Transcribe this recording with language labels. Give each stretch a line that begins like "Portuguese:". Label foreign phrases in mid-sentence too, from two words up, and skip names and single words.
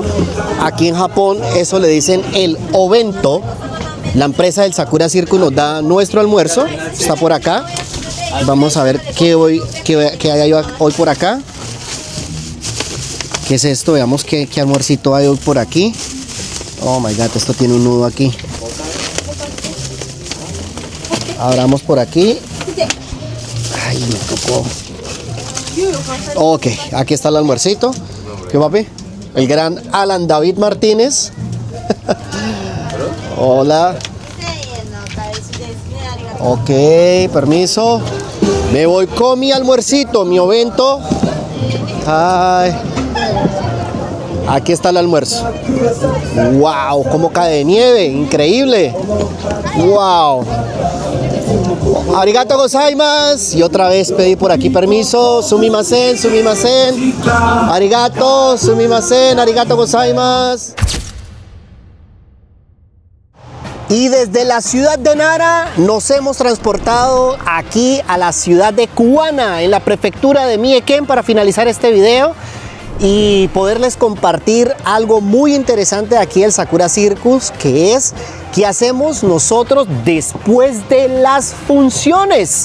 Spanish: Aquí en Japón eso le dicen el obento. La empresa del Sakura Circus nos da nuestro almuerzo. Está por acá. Vamos a ver qué hay hoy por acá. ¿Qué es esto? Veamos qué almuercito hay hoy por aquí.
English: Oh my God,
Spanish: esto tiene un nudo aquí. Abramos por aquí. Ay, me tocó. Ok, aquí está el almuercito. ¿Qué papi? El gran Alan David Martínez. Hola. Ok, permiso. Me voy con mi almuercito, mi ovento. Ay. Aquí está el almuerzo. Wow, cómo cae de nieve, increíble. Wow.
Japanese: ありがとうございます.
Spanish: Y otra vez pedí por aquí permiso.
Japanese: すみません、すみません。ありがとう、すみません、ありがとうございます.
Spanish: Y desde la ciudad de Nara nos hemos transportado aquí a la ciudad de Kuwana, en la prefectura de Mie-ken, para finalizar este video y poderles compartir algo muy interesante de aquí del Sakura Circus, que es qué hacemos nosotros después de las funciones.